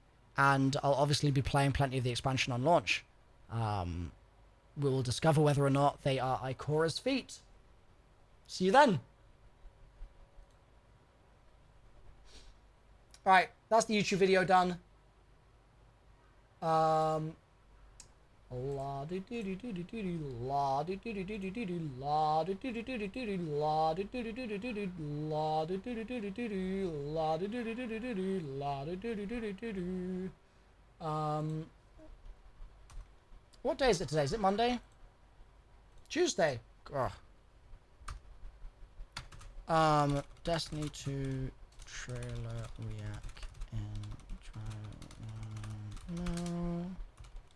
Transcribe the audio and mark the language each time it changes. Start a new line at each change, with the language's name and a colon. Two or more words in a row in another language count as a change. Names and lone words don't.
English: And I'll obviously be playing plenty of the expansion on launch. We will discover whether or not they are Ikora's feet. See you then. Alright, that's the YouTube video done. La do do do do do do la do do do do do do la do do do do do do la do do do do do do la do do do do do do la do do do do do do la do do do do do do. What day is it today? Is it Monday? Tuesday. Destiny 2 trailer react and try no.